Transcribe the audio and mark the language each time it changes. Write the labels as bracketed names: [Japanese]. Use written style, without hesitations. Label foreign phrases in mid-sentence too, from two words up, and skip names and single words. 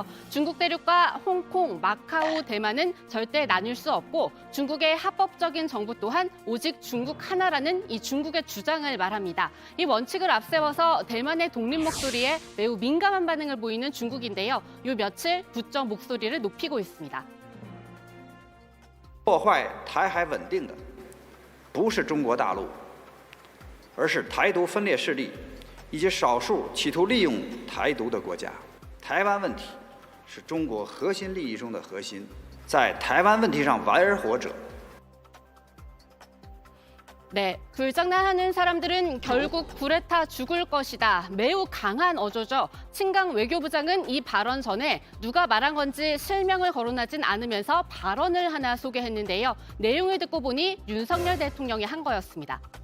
[Korean] 중국 대륙과 홍콩, 마카오, 대만은 절대 나뉠 수 없고 중국의 합법적인 정부 또한 오직 중국 하나라는 이 중국의 주장을 말합니다. 이 원칙을 앞세워서 대만의 독립 목소리에 매우 민감한 반응을 보이는 중국인데요. 요 며칠 부쩍 목소리를 높이고 있습니다. [Chinese] 破坏台海稳定的不是中国大陆，而是台独分裂势力以及少数企图利用台独的国家。台湾问题是中国核心利益中的核心，在台湾问题上玩而活者。 [Korean] 네, 불장난하는 사람들은 결국 불에 타 죽을 것이다. 매우 강한 어조죠. 친강 외교부장은 이 발언 전에 누가 말한 건지 실명을 거론하진 않으면서 발언을 하나 소개했는데요. 내용을 듣고 보니 윤석열 대통령이 한 거였습니다.